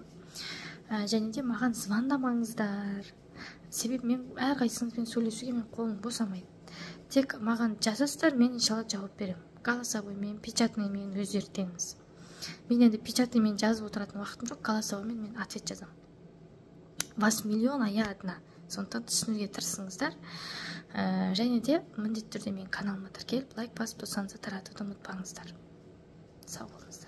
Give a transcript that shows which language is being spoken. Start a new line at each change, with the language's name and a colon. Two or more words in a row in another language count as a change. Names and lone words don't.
Kazakh: Және де маған звондамаңыздар. Себебі мен әрқайсыңызбен сөйлесуге мен қолым босамайды. Тек маған жазасыздар, мен иншалла жауап беремін. Голосовоймен, печатныймен өздері теңіз. Мен енді печатныймен жазып отыратын уақытым жоқ, голосовоймен мен ответ жазамын.
Russian: Вас миллион, а я одна.
Kazakh: Сондықтан түсінуге тырысыңыздар. Және де міндетті түрде мен каналыма тіркеліп, лайк басып, достарыңызға таратуды ұмытпаңыздар. Сау болыңыздар.